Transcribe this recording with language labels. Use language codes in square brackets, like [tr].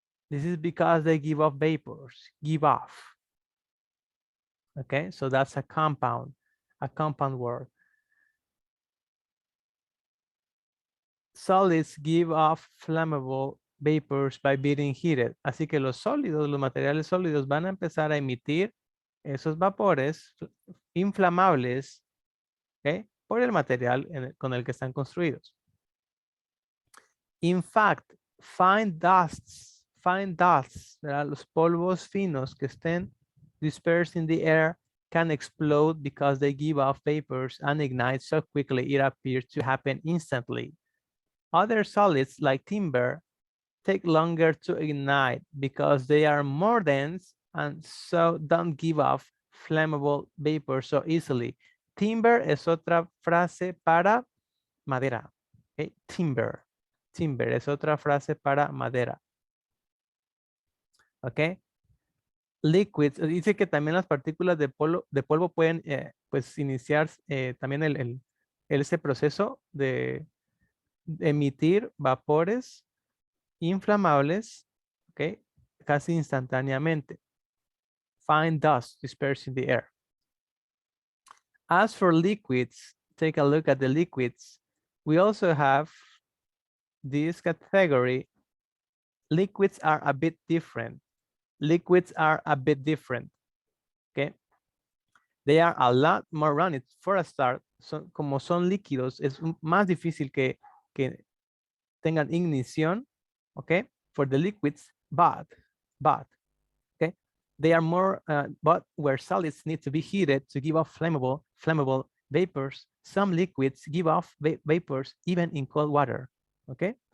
[en] This is because they give off vapors. Give off. Okay, so that's a compound word. Solids give off flammable vapors by being heated. [es] Así que los sólidos, los materiales sólidos van a empezar a emitir esos vapores inflamables, ¿okay? Por el material con el que están construidos. [en] In fact, fine dusts, [es] ¿verdad? Los polvos finos que estén [en] dispersed in the air can explode because they give off vapors and ignite so quickly it appears to happen instantly. Other solids like timber take longer to ignite because they are more dense and so don't give off flammable vapor so easily. [es] Timber es otra frase para madera. Okay? Timber es otra frase para madera. Ok. Liquids, dice que también las partículas de polvo pueden pues iniciar también ese proceso de emitir vapores inflamables, ¿ok? Casi instantáneamente. [en] Fine dust dispersed in the air. As for liquids, take a look at the liquids. We also have this category. Liquids are a bit different. Liquids are a bit different, okay? They are a lot more runny for a start. [es] Como son líquidos, es más difícil que tengan ignición, okay? [en] For the liquids, but, okay? They are more, but where solids need to be heated to give off flammable vapors, some liquids give off vapors even in cold water, okay?